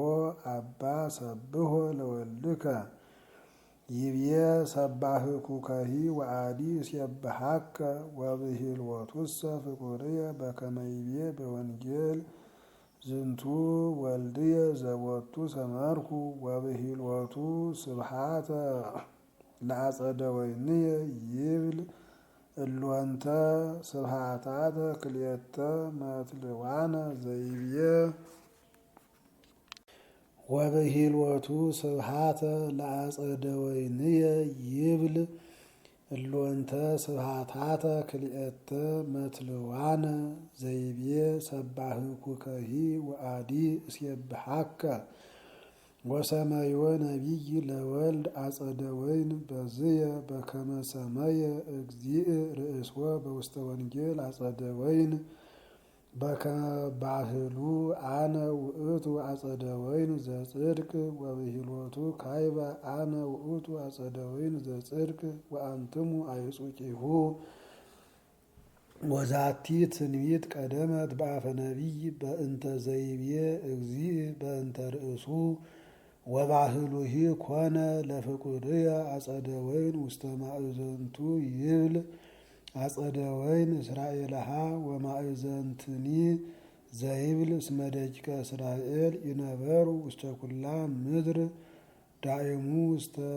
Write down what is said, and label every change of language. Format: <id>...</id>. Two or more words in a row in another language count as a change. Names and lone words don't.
<gez>አባ ሰብሖ ለወልድከ ይቤ ሰባህኩከሂ ወአዲ እሴብሐከ ወብሂልወቱሰ ፍቁርየ በከመ ይቤ በወንጌል ዝንቱ ወልድየ ዘቦቱ ሰመርኩ ወብሂልወቱ ስብሐተ ለአጸደ ወይንየ ይብል እሎንተ ስብሐታተ ክልኤተ መትልዋነ ዘይብየ ወብሂልወቱ ስብሐተ ለአጸደ ወይንየ ይብል እሎንተ ስብሐታተ ክልኤተ መትልዋነ ዘይብየ ሰባህኩከሂ ወአዲ እሴብሐከ ወሰመዮ ነቢይ ለወልድ አጸደ ወይን በዝየ በከመ ሰመየ እግዚእ ርእስወ በውስተ ወንጌል አጸደ ወይን በከመ ባህሉ አነ ውእቱ አጸደ ወይን ዘጽድቅ ወብሂልወቱ ካይበ አነ ውእቱ አጸደ ወይን ዘጽድቅ ወአንትሙ አይጹቂሁ ወዛቲ ትንቢት ቀደመት በአፈ ነቢይ በእንተ ዘይቤ እግዚእ በእንተ ርእሱ ወባህሉሂ ኮነ ለፍቁርየ አጸደ ወይን ውስተ ማእዘንቱ ይብል አጸደ ወይን እስራኤልሃ ወማእዘንትኒ ዘይብል እስመ ደቂቀ እስራኤል ይነበሩ ውስተ ኩላ ምድር ዳእሙ ውስተ</gez>